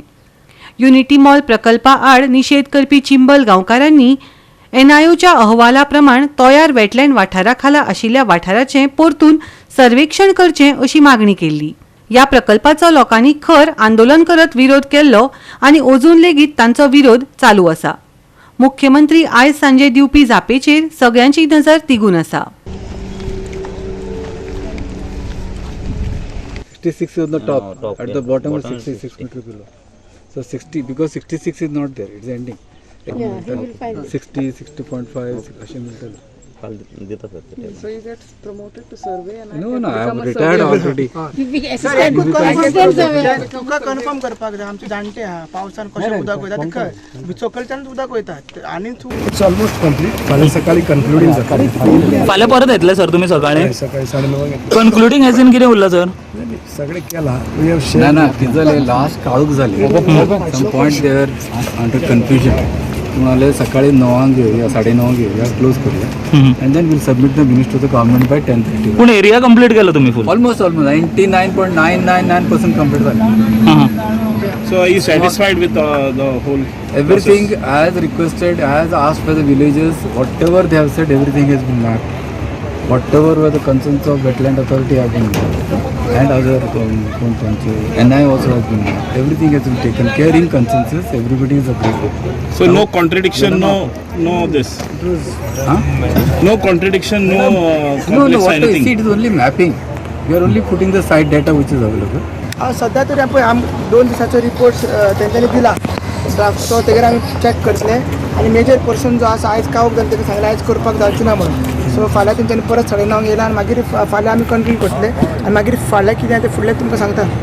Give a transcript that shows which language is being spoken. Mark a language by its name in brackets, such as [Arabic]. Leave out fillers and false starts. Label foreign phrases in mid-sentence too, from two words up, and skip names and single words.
[Konkani] युनिटी मॉल प्रकल्पा आड निशेध करपी चिंबल गांवकारांनी एनआयओच्या अहवाला प्रमाण तोयार वेटलँड वाठारा खाला आशिल्ल्या वाठाराचें परतून सर्वेक्षण करचें अशी मागणी केल्ली. ह्या प्रकल्पाचो लोकांनी खर आंदोलन करत विरोध केल्लो आनी अजून लेगीत तांचो विरोध चालू आसा. मुख्यमंत्री आयज सांजे दिवपी जापेचेर सगळ्यांची नजर तिगून आसा. [English] 66 is the top. At the bottom is 66 meter below. So 60, because 66 is not there, it's ending. Yeah, he will find it. 60, 60.5, Ashim will tell. So he gets promoted to survey and No, I am retired already. [Konkani] तुका कन्फर्म करपाक जाय. आमचे जाणटे आहा पावसान कशें उदक वयता ते खंय बिचोकलच्यान उदक वयता आनी [English] It's almost complete. [Konkani] फाल्यां सकाळी कन्क्लुडिंग जाता. फाल्यां परत येतले सर तुमी सकाळी सकाळी 9:30 कन्क्लुडिंग एसीन कितें उरला सर? सगळे केला. [English] we have [Konkani] ना शेअर ना तिजले लास्ट काळूक जाली. [English] Some point there under confusion. [Marathi] तुम्हाला सकाळी 9 घेऊया 9:30 घेऊया क्लोज करूया [English] and then will submit the minutes to the government by 10:30. [Konkani] पूण एरिया कंप्लीट केलो तुमी फुल? [Marathi] ऑलमोस्ट 99.999% कंप्लीट झाली. [English] So are you satisfied with the whole Everything as requested, as asked by the villagers, whatever they have said, everything has been mapped. Whatever were the concerns of wetland authority have been mapped. And other NI also has been mapped. Everything has been taken care in consensus. Everybody is agreed with. So no contradiction, no this. Huh? No contradiction, no No, complex what I see, anything. it is only mapping. We are only putting the site data which is available. [Konkani] सध्या तरी आपण 2 दिसाचो रिपोर्ट तेंच्यांनी दिला ड्राफ्ट. तो तेजेर आमी चॅक करतले आनी [English] major portion [Konkani] जो आसा आयज कावक जावन तेका सांगलें आयज करपाक जावचें ना म्हणून. सो फाल्यां तेंच्यांनी परत 9:30 येयला आनी मागीर फाल्यां आमी कंटिन्यू करतले आनी मागीर फाल्यां कितें तें फुडलें तुमकां सांगता.